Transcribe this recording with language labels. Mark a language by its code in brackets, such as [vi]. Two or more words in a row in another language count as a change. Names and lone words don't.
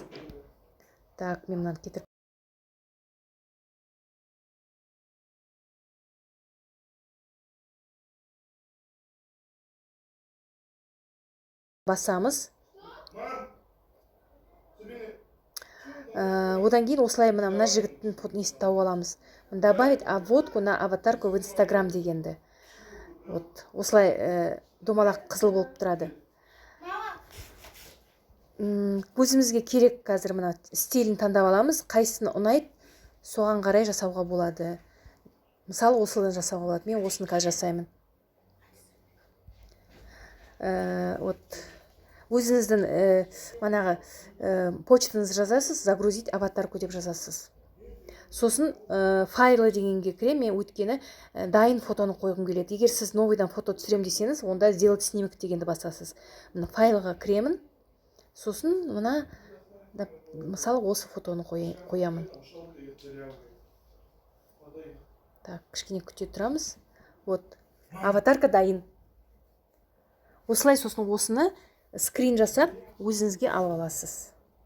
[kk] Так, мен мынаны кетіріп басамыз. Одан кейін осылай мына жігіттің несін тауып аламыз. [ru] Добавить обводку на аватарку в Instagram дегенді. [kk] Вот осылай домалақ қызыл болып тұрады. Өзімізге керек қазір мына стилін таңдап аламыз. Қайсыны ұнайды, соған қарай жасауға болады. Мысалы осыдан жасауға болады. Мен осыны қазір жасаймын. Вот өзіңіздің манағы почтаңызды жазасыз, [ru] загрузить аватарку [kk] деп жазасыз. Сосын файлы дегенге кірем, мен өйткені дайын фотоны қойғым келеді. Егер сіз новыйдан фото түсірем десеңіз, онда [ru] сделать снимок [kk] дегенді басасыз. Мына файлға кіремін. Сосын мына мысалы осы фотоны қоямын. Так, кішкене күте тұрамыз. Вот, аватарка дайын. Осылай сосын осыны скрин жасап өзіңізге алып аласыз.